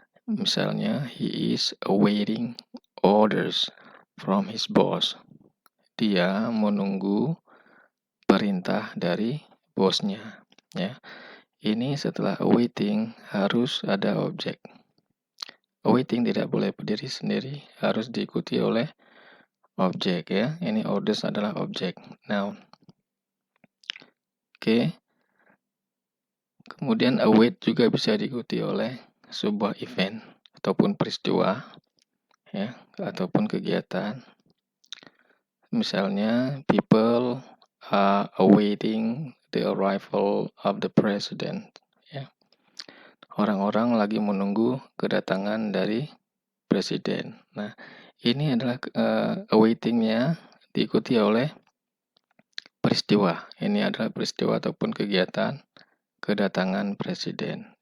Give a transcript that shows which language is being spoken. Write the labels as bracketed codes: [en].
[id] Misalnya, [en] he is awaiting orders from his boss. [id] Dia menunggu perintah dari bosnya. Ya, ini setelah awaiting harus ada objek. Awaiting tidak boleh berdiri sendiri, harus diikuti oleh objek ya. Ini orders adalah objek. Noun. Oke. Kemudian await juga bisa diikuti oleh sebuah event ataupun peristiwa ya, ataupun kegiatan. Misalnya, [en] people are awaiting the arrival of the president. [id] Ya. Orang-orang lagi menunggu kedatangan dari presiden. Nah, ini adalah awaitingnya diikuti oleh peristiwa. Ini adalah peristiwa ataupun kegiatan kedatangan presiden.